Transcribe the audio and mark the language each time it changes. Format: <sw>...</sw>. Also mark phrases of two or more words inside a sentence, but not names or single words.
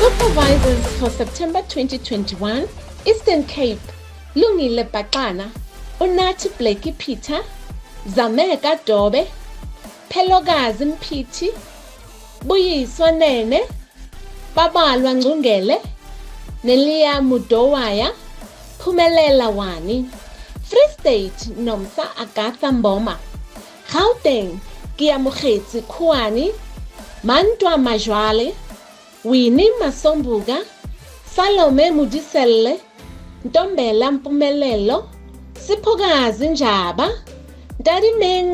<en>Supervisors for September 2021, Eastern Cape, Lungile Bakana, uNathi Blakey Peter, Zameka Dobe, Phelokazi Mpithi, Buyiswa Nene, Babalwa Ngcungele, Nelia Mudowaya, Phumelela Wani, Free State Nomsa Agatha Mboma, Gauteng Kiamogetse Khuani, Mantwa Majwale, Winnie Masombuga, Salome Mudiselle, Ntombela Mpumelelo, Siphokazi Njaba, Dadimeng</en>